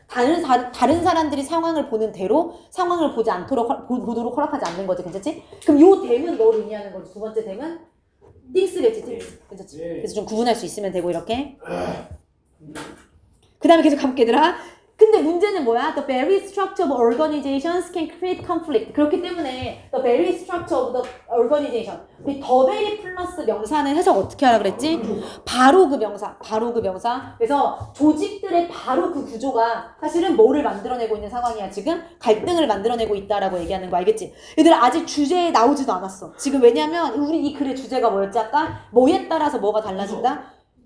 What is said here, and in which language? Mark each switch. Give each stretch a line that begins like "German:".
Korean: 다른 사람들이 상황을 보는 대로 상황을 보지 않도록 보도록 허락하지 않는 거지. 괜찮지? 그럼 요 댐은 뭘 의미하는 거지? 두 번째 댐은 띵스겠지, 띵스. 괜찮지? 그래서 좀 구분할 수 있으면 되고 이렇게. 그 다음에 계속 가볼게 얘들아. 근데 문제는 뭐야?
English: The very structure of organizations can create conflict.
Korean: 그렇기 때문에
English: the very structure of the organization.
Korean: 우리 the very 플러스 명사는 해석 어떻게 하라 그랬지? 바로 그 명사. 그래서 조직들의 바로 그 구조가 사실은 뭐를 만들어내고 있는 상황이야. 지금 갈등을 만들어내고 있다라고 얘기하는 거 알겠지? 얘들아 아직 주제에 나오지도 않았어. 지금 왜냐면 우리 이 글의 주제가 뭐였지 아까? 뭐에 따라서 뭐가 달라진다?